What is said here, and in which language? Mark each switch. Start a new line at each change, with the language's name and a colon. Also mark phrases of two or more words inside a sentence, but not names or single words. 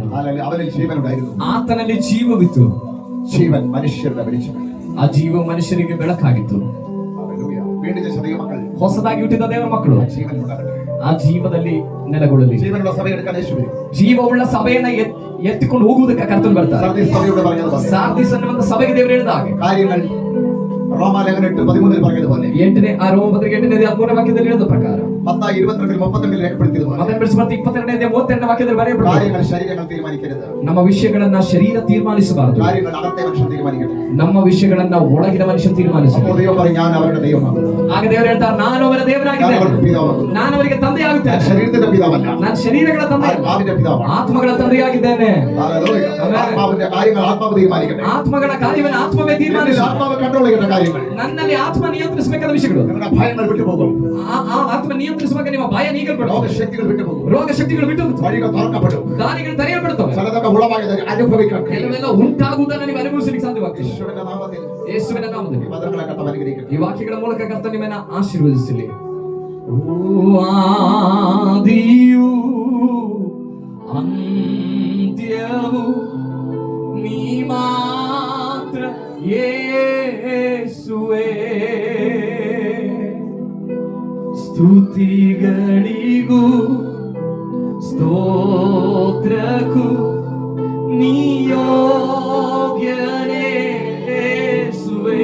Kannada: ಅವನಲ್ಲಿ ಜೀವನ ഉണ്ടായിരുന്നു. ಆತನಲ್ಲಿ ಜೀವವಿತ್ತು. ಜೀವನ್ ಮನುಷ್ಯರ ಬೆಳಕು. ಆ ಜೀವ ಮನುಷ್ಯರಿಗೆ ಬೆಳಕಾಗಿತ್ತು.
Malayalam: വീണ്ടും ചെറിയ മക്കൾ
Kannada: ಹೊಸದಾಗಿ ಹುಟ್ಟಿದ ದೇವರ ಮಕ್ಕಳು
Malayalam: ജീവൻ ഉണ്ടാകട്ടെ.
Kannada: ಆ ಜೀವದಲ್ಲಿ ನೆಲೆಗೊಳ್ಳಲಿ.
Malayalam: ജീവനുള്ള സഭയെ എടുക്കാൻ യേശു വരും.
Kannada: ಜೀವವುಳ್ಳ ಸಭೆಯನ್ನ ಎತ್ತಿಕೊಂಡು ಹೋಗುವುದಕ್ಕೆ ಕರ್ತನು ಬರ್ತಾರೆ.
Malayalam: സർദീസ് സഭയോട് പറഞ്ഞതുപോലെ
Kannada: ಸಾರ್ದಿಸ್ ಅನ್ನುವಂತ ಸಭೆಗೆ ದೇವರು ಹೇಳಿದ ಹಾಗೆ
Malayalam: കാര്യങ്ങൾ റോമാലേഖനം 8:13 പറഞ്ഞതുപോലെ
Kannada: 8ನೇ ವಾಕ್ಯದಲ್ಲಿ ಹೇಳಿದ ಪ್ರಕಾರ
Malayalam: മത്തായി 22:32 രേഖപ്പെടുത്തിയതുപോലെ
Kannada: ಮತ್ತೆ 22ನೇ ವಾಕ್ಯದಲ್ಲಿ ಬರೆಯಲ್ಪಟ್ಟಿದೆ.
Malayalam: കാര്യങ്ങൾ ശരീരങ്ങൾ തീരുമാനിക്കരുത്.
Kannada: ನಮ್ಮ ವಿಷಯಗಳನ್ನ ಶರೀರ ತೀರ್ಮಾನಿಸಬಾರದು.
Malayalam: കാര്യങ്ങൾ അകത്തെ മനുഷ്യൻ തീരുമാനിക്കട്ടെ.
Kannada: ನಮ್ಮ ವಿಷಯಗಳನ್ನ ಒಳಗಿನ ಮನುಷ್ಯ ತೀರ್ಮಾನಿಸಬೇಕು.
Malayalam: അപ്പോൾ ദൈവം പറയും ഞാൻ അവരുടെ ദൈവമാകുന്നു.
Kannada: ಆಗ ದೇವರು ಹೇಳ್ತಾರೆ ನಾನು ಅವರ ದೇವರಾಗಿದ್ದೇನೆ, ನಾನು ಅವರಿಗೆ ತಂದೆ ಆಗುತ್ತೇನೆ.
Malayalam: ശരീരത്തിന്റെ പിതാവല്ല,
Kannada: ನಾನು ಶರೀರಗಳ ತಂದೆ,
Malayalam: ആത്മാവിന്റെ പിതാവാണ്.
Kannada: ಆತ್ಮಗಳ ತಂದೆಯಾಗಿದ್ದೇನೆ.
Malayalam: ഹല്ലേലൂയ. ആത്മാവിന്റെ കാര്യങ്ങൾ ആത്മാവ് തീരുമാനിക്കട്ടെ.
Kannada: ಆತ್ಮಗಳ ಕಾರ್ಯವನ್ನು ಆತ್ಮವೇ ತೀರ್ಮಾನಿಸಬೇಕು.
Malayalam: ആത്മാവ് കൺട്രോൾ ചെയ്യേണ്ട കാര്യങ്ങൾ
Kannada: ನನ್ನಲ್ಲಿ ಆತ್ಮ ನಿಯಂತ್ರಿಸಬೇಕಾದ ವಿಷಯಗಳು.
Malayalam: നിങ്ങളുടെ ഭയങ്ങൾ വിട്ടുപോകും.
Kannada: ಆ ಆತ್ಮ ನಿಯಂತ್ರಿಸುವಾಗ ನಿಮ್ಮ ಭಯ ನೀಗಲ್ಪಡುം.
Malayalam: രോഗശക്തികൾ വിട്ടുപോകും.
Kannada: ರೋಗ ಶಕ್ತಿಗಳು ಬಿಟ್ಟು
Malayalam: വഴികൾ തുറക്കപ്പെടും.
Kannada: ದಾರಿಗಳು ತೆರೆಯಲ್ಪಡುತ್ತವೆ.
Malayalam: ചിലതൊക്കെ ഉളവായത് അനുഭവിക്കാൻ
Kannada: ಕೆಲವೆಲ್ಲ ಉಂಟಾಗುವುದನ್ನು ನೀವು ಅನುಭವಿಸಲಿಕ್ಕೆ ಸಾಧ್ಯವಾಗ್ತದೆ.
Malayalam: യേശുവിന്റെ നാമത്തിൽ
Kannada: ಯೇಸುವಿನ ನಾಮದಲ್ಲಿ
Malayalam: ഈ വചനങ്ങളെ കർത്താവ് അനുഗ്രഹിക്കട്ടെ.
Kannada: ಈ ವಾಕ್ಯಗಳ ಮೂಲಕ ಕರ್ತನು ನಿಮ್ಮನ್ನ ಆಶೀರ್ವದಿಸಲಿ. ಆದಿಯು ಅಂತ್ಯವು ನೀ ಮಾತ್ರ ಯೇಸುವೇ, ಸ್ತುತಿಗಳಿಗೂ ಸ್ತೋತ್ರಕ್ಕೂ ನೀ ಯೋಗ್ಯನೇ ಯೇಸುವೇ.